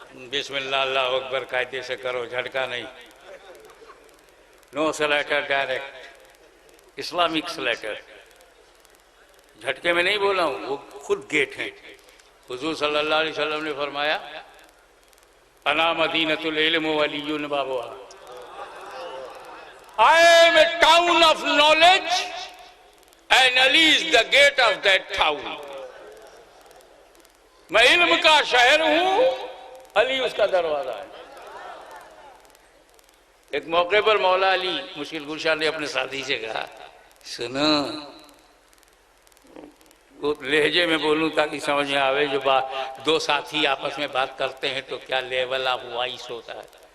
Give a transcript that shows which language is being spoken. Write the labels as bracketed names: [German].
[Hindi] बिस्मिल्लाह अल्लाह अकबर कायदे से करो, झटका नहीं। [English] No slaughter direct, Islamic slaughter. [Hindi] झटके में नहीं बोला हूं, वो खुद गेट है। हुजूर सल्लल्लाहु अलैहि वसल्लम ने फरमाया, [Arabic] अना मदीनतुल इल्म व अलियुन बाबुहा। [English] I am a town of knowledge and Ali is the gate of that town. [Hindi] मैं इल्म का शहर हूं, अली उसका दरवाजा है। एक मौके पर मौला अली मुश्किल कुशा ने अपने साथी से कहा, सुनो, वो लहजे में बोलूं ताकि समझ में आवे, जो बात दो साथी आपस में बात करते हैं तो क्या [English] level of voice [Hindi] होता है।